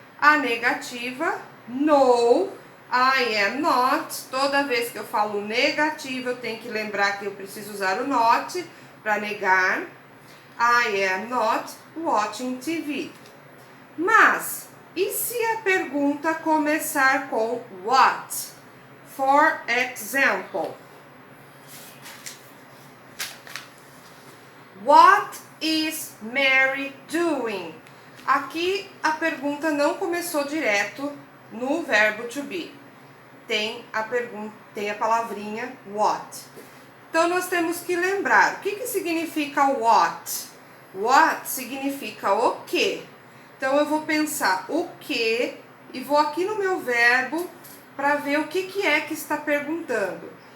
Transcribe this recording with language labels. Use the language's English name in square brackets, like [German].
[Portuguese] A negativa, [English] no, I am not. [Portuguese] Toda vez que eu falo negativo, eu tenho que lembrar que eu preciso usar o not para negar. [English] I am not watching TV. [Portuguese] Mas, e se a pergunta começar com what? [English] For example, what is Mary doing? [Portuguese] Aqui a pergunta não começou direto no verbo to be. Tem a palavrinha what. Então nós temos que lembrar o que significa what. What significa o que. Então eu vou pensar o que e vou aqui no meu verbo para ver o que é que está perguntando.